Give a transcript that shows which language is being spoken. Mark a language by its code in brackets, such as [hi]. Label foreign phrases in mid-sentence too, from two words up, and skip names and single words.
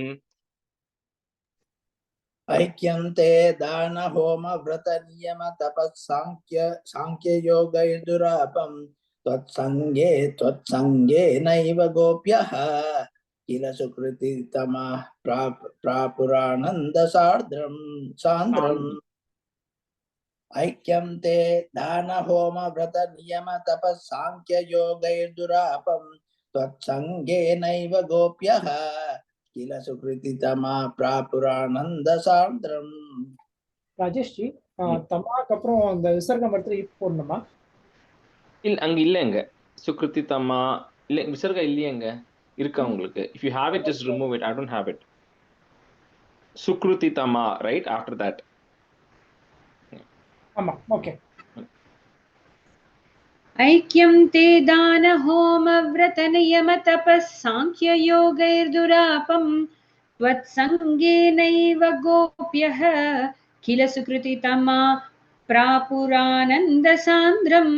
[sa] ऐक्यं ते दान होम व्रत नियम तपः सांख्य योगैर्दुरापं त्वत्सङ्गेनैव गोप्यः किल सुकृतितमा प्रापुरानन्द सान्द्रम्. ऐक्यं ते दान होम व्रत नियम तपः सांख्य योगैर्दुरापं त्वत्सङ्गेनैव गोप्यः किल सुकृतितमा प्रापुरानन्द सान्द्रम्. [ta] ராஜேஷ் ஜி தமாக்கு அப்புறம் அந்த விசர்க்கம் எடுத்து போடணுமா? இல்ல, அங்க இல்லங்க சுக்ருதி தமா இல்ல, விசர்கம் இல்லையங்க. இருக்கா உங்களுக்கு? [en] If you have it, just remove it. I don't have it. [sa] सुकृति तमा, [en] right? After that. [ta] ஆமா, ஓகே. [sa] ऐक्यं ते दान होम व्रत नियम तपः सांख्य योगैर्दुरापं त्वत्सङ्गेनैव गोप्यः किल सुकृतितमा प्रापुरानन्द सान्द्रम्.